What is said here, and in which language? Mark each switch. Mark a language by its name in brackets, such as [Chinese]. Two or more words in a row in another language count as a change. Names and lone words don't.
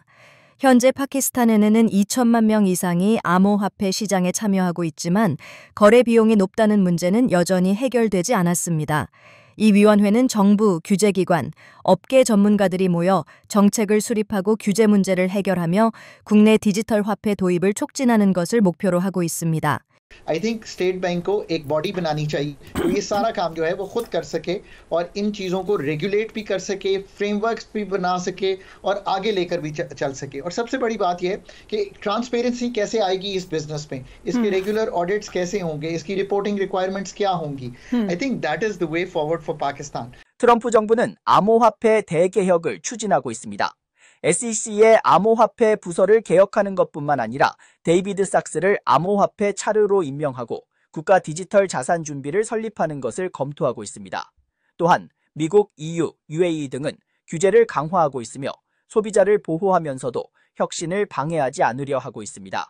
[Korean] 현재 파키스탄에는 2천만 명 이상이 암호화폐 시장에 참여하고 있지만 거래 비용이 높다는 문제는 여전히 해결되지 않았습니다. 이 위원회는 정부, 규제기관, 업계 전문가들이 모여 정책을 수립하고 규제 문제를 해결하며 국내 디지털 화폐 도입을 촉진하는 것을 목표로 하고 있습니다. [English] I think [Urdu] اسٹیٹ بینک کو ایک باڈی بنانی چاہیے تو یہ سارا کام جو ہے وہ خود کر سکے اور ان چیزوں کو ریگولیٹ بھی کر سکے، فریم ورکس بھی بنا سکے اور آگے لے کر بھی چل سکے. اور سب سے بڑی بات یہ ہے کہ ٹرانسپیرنسی کیسے آئے گی اس بزنس میں، اس کے [English] regular audits [Urdu] کیسے ہوں گے، اس کی [English] reporting requirements [Urdu] کیا ہوں گی. [English] I think that is the way forward for Pakistan. [Korean] 트럼프 정부는 암호화폐 대개혁을 추진하고 있습니다. SEC의 암호화폐 부서를 개혁하는 것뿐만 아니라 데이비드 sak스를 암호화폐 차르로 임명하고 국가 디지털 자산 준비를 설립하는 것을 검토하고 있습니다. 또한 미국, EU, UAE 등은 규제를 강화하고 있으며 소비자를 보호하면서도 혁신을 방해하지 않으려 하고 있습니다.